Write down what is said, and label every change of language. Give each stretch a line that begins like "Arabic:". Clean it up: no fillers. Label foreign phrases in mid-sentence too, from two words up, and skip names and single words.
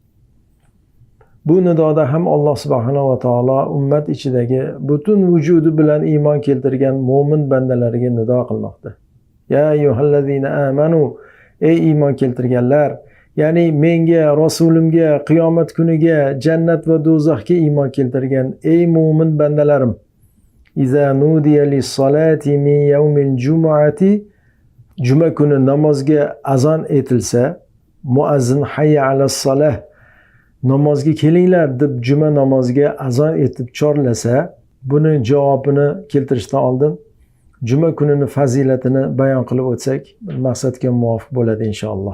Uzbek: Bu nidoda ham
Arabic: الله سبحانه وتعالى
Uzbek: ummat ichidagi butun vujudi bilan iymon keltirgan mo'min bandalariga nido qilmoqda.
Arabic: يا أيها الذين آمنوا,
Uzbek: ey iymon keltirganlar, ya'ni menga, rasulimga, qiyomat kuniga, jannat va do'zaxga iymon keltirgan ey mo'min bandalarim.
Arabic: إذا نودي للصلاة من يوم الجمعة,
Uzbek: juma kuni namozga azon etilsa, muazzin
Arabic: حي على الصلاة,
Uzbek: namozga kelinglar deb juma namoziga azon etib chorlasa, buni javobini keltirishdan oldin juma kunining fazilatini bayon qilib o'tsak, maqsadga muvofiq bo'ladi inshaalloh.